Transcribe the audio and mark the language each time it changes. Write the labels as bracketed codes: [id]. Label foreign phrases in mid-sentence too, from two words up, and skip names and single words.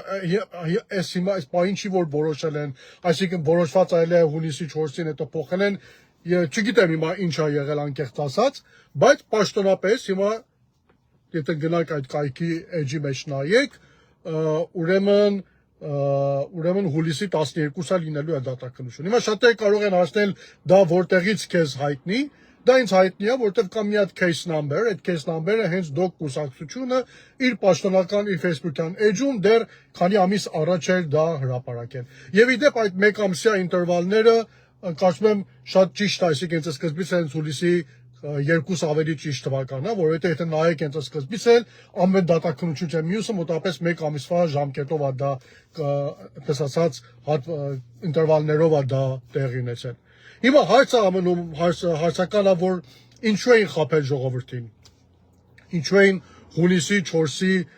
[hy] այս պահին չի որ որոշել են, այսինքն որոշված այլ է հունիսի 4-ին հետո փոխել են, չգիտեմ հիմա ինչ է եղել անկեղծ ասած, բայց պաշտոնապես հիմա եթե գնաք այդ կայքի էջի մեջ նայեք, ուրեմն հուլիսի 12-ը լինելու է դատաքննություն։ Հիմա շատերը կարող են ասել դա որտեղից քեզ հայտնի, դա ինձ հայտնի է, որտեղ կա մի հատ [en] case number, [hy] այդ [en] case number- [hy] ը հենց դոգ կուսակցությունը իր պաշտոնական իր Facebook-յան էջում դեռ քանի ամիս առաջ էր դա հրապարակել։ Եվ իդեպ այդ 1 ամսյա ինտերվալները կարծում եմ շատ ճիշտ է, այսինքն հենց սկզբից հենց հուլիսի 2 ավելի ճիշտ թվականն է, որովհետեւ եթե նայեք հենց սկզբից էլ ամեն դատաքննություն չէ մյուսը մոտավորապես 1 ամիսվա ժամկետով է դա այդպես ասած ինտերվալներով է դա տեղի ունեցել։ Հիմա հարցը ամենում հարցականա, որ ինչու էին խաբել ժողովրդին, ինչու էին հունիսի 4-ի